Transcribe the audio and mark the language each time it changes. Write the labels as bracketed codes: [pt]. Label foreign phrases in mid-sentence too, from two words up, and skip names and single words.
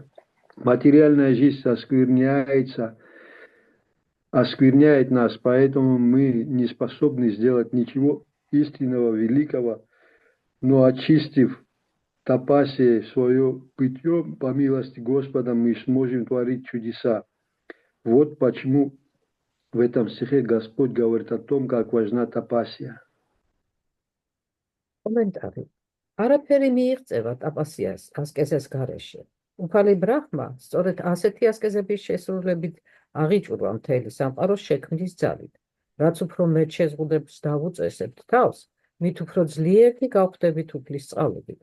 [ru] Материальная жизнь оскверняет нас, поэтому мы не способны сделать ничего истинного, великого, но очистив тапасией свое питьем, по милости Господа, мы сможем творить чудеса. Вот почему в этом стихе Господь говорит о том, как важна тапасия. [ka] კომენტარი. არაფერი მიიღწევა ტაპასიას ასკეზეს გარეშე. უფალი ბრაჰმა სწორედ ასეთი ასკეზების შესრულებით აღიჭურვა მთელი სამყაროს შექმნის ძალით. რაც უფრო მეტ შეზღუდებს დავუწესებთ თავს, მით უფრო ძლიერდი გავხდებით უფლის წყალობით.